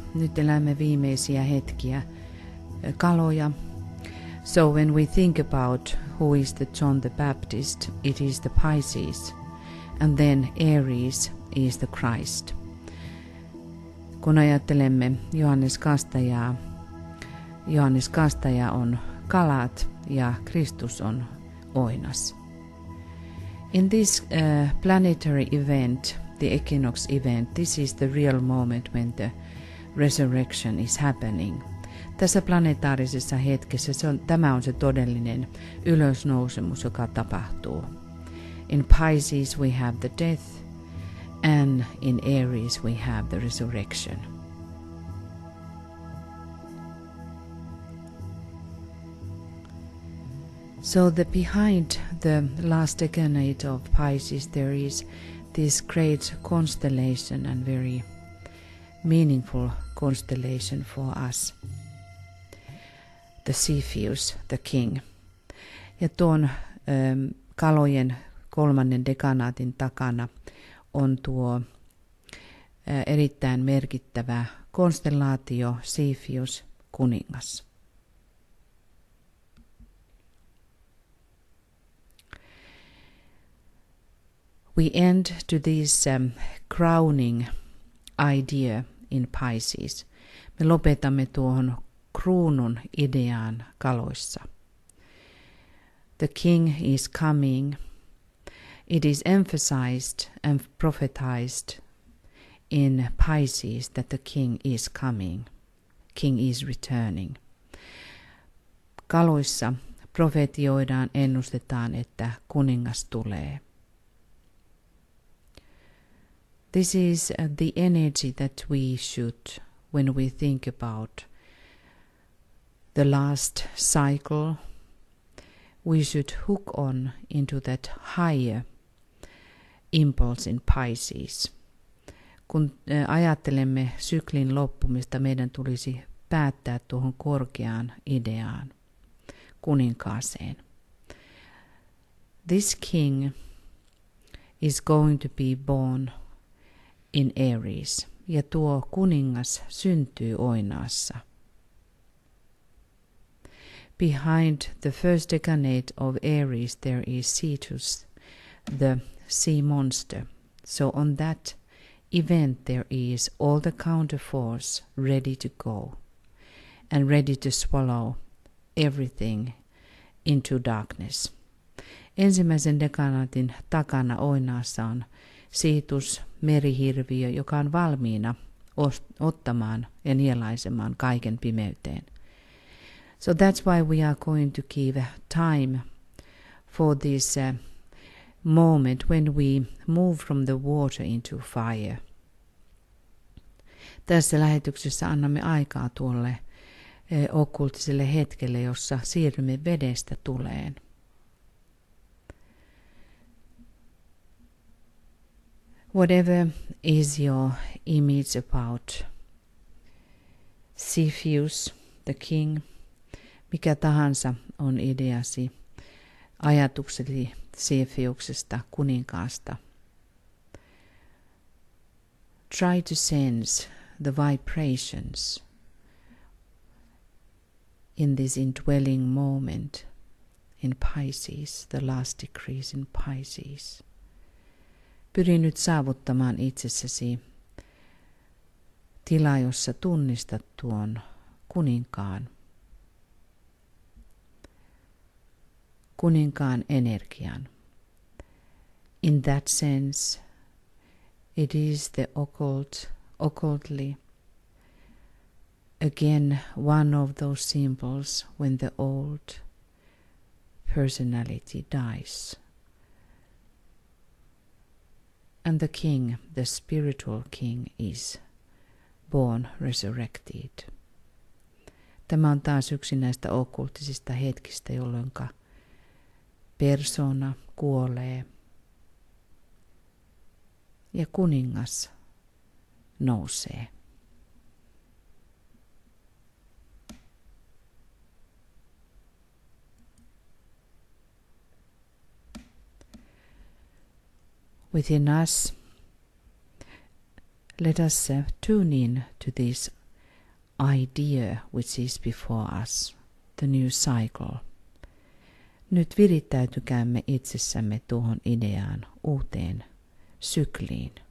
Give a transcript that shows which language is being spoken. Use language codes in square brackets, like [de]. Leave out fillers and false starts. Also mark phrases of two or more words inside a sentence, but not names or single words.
[fi] Nyt elämme viimeisiä hetkiä Kaloja. [en] So when we think about who is the John the Baptist, it is the Pisces. And then Aries is the Christ. [fi] Kun ajattelemme Johannes Kastajaa, Johannes Kastaja on kalat ja Kristus on oinas. [en] In this planetary event, the equinox event, this is the real moment when the resurrection is happening. [fi] Tässä planetaarisessa hetkessä tämä on se todellinen ylösnousemus, joka tapahtuu. [en] In Pisces we have the death, and in Aries we have the resurrection. So behind the last decade of Pisces there is this great constellation and very meaningful constellation for us. The Cepheus, the king. [fi] Ja tuon Kalojen kolmannen dekanaatin takana on tuo erittäin merkittävä konstellaatio Cepheus, kuningas. [en] We end to this crowning idea in Pisces. [fi] Me lopetamme tuohon kruunun ideaan Kaloissa. [en] The king is coming. It is emphasized and prophetized in Pisces that the king is coming. King is returning. [fi] Kaloissa profetioidaan, ennustetaan, että kuningas tulee. [en] This is the energy that we should, when we think about the last cycle, we should hook on into that higher impulse in Pisces. [fi] Kun ajattelemme syklin loppumista, meidän tulisi päättää tuohon korkeaan ideaan, kuninkaaseen. [en] This king is going to be born in Aries, [fi] ja tuo kuningas syntyy Oinaassa. [en] Behind the first decade of Aries there is Cetus, the sea monster. So on that event there is all the counterforce ready to go and ready to swallow everything into darkness. [fi] Ensimmäisen dekanaatin takana Oinaassa on Cetus, merihirviö, joka on valmiina ottamaan ja nielaisemaan kaiken pimeyteen. [en] So that's why we are going to give time for this moment when we move from the water into fire. [fi] Tässä lähetyksessä annamme aikaa tuolle okkultiselle hetkelle, jossa siirrymme vedestä tuleen. [en] Whatever is your image about Cepheus, the king, [fi] mikä tahansa on ideasi, ajatuksesi Cepheuksesta, kuninkaasta. [en] Try to sense the vibrations in this indwelling moment in Pisces, the last decrees in Pisces. [fi] Pyri nyt saavuttamaan itsessäsi tila, jossa tunnistat tuon kuninkaan energian. [en] In that sense, it is the occultly, again one of those symbols when the old personality dies. And the king, the spiritual king, is born resurrected. [fi] Tämä on taas yksi näistä okkultisista hetkistä, jolloin persona kuolee ja kuningas nousee. [en] Within us, let us tune in to this idea which is before us, the new cycle. [fi] Nyt virittäytykäämme itsessämme tuohon ideaan, uuteen sykliin.